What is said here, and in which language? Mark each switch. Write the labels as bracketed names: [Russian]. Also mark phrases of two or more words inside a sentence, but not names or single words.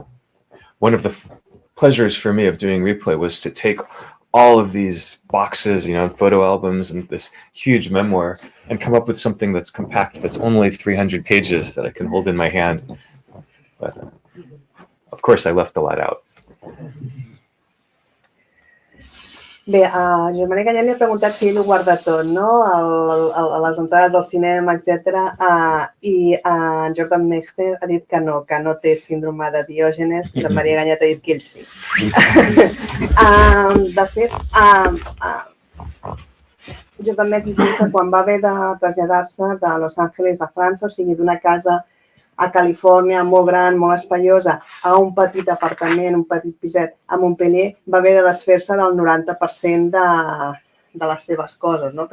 [English] One of the pleasures for me of doing Replay was to take all of these boxes, photo albums and this huge memoir and come up with something that's compact, that's only 300 pages that I can hold in my hand. But of course, I left a lot out. [Catalan] Bé, a Jean-Marie Gagnet li ha preguntat si ell ho guarda tot, no? Les entrades al cinema, etc. I en Jordan MECHNER ha dit que no té síndrome de Diògenes. Jean-Marie Gagnet ha dit que ell sí. De fet, Jordan MECHNER, quan va haver de traslladar-se de Los Angeles a França, o sigui, d'una casa a Califòrnia, molt gran, molt espaiosa, a un petit apartament, un petit piset a Montpellier, va haver de desfer-se del 90% de les seves coses, no?